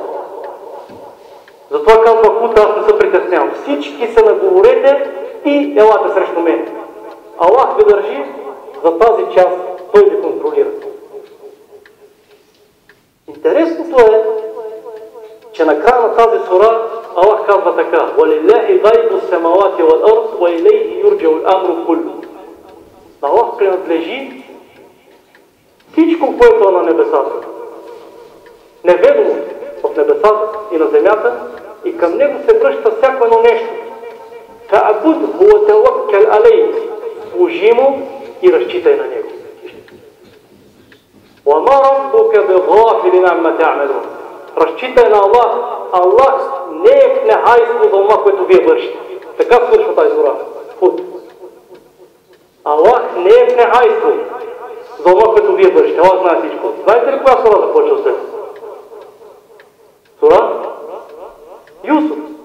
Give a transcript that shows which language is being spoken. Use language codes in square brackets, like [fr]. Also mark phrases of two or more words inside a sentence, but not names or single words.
[bg] Затова казва Худ, аз не се притеснявам. Всички се наговорете и елате срещу мен. Аллах ви държи за тази част, той ви контролира. Интересното е, че на края на тази сура Аллах казва така: [ar] وَلِلَّهِ غَيْبُ السَّمَوَاتِ وَالْأَرْضِ وَإِلَيْهِ يُرْجَعُ الْأَمْرُ كُلُّهُ. [bg] На Аллах принадлежи всичко, което е на небесата. Неведомо в небесата и на земята, и към него се връща всяко едно нещо. [ar] فَعَبُدْهُ وَتَوَكَّلْ عَلَيْهِ. [bg] Служи му и разчитай на него. [ar] وَمَا رَبُّكَ بِغَافِلٍ عَمَّا تَعْمَلُونَ. [bg] Разчитай на Аллах. Аллах не е в нехайство за това, което вие вършите. Така свършва тази сура. Аллах не е в нехайство за това, което вие вършите. Аллах знае всичко. Знаете ли коя сура започва след? Сура? Юсуф.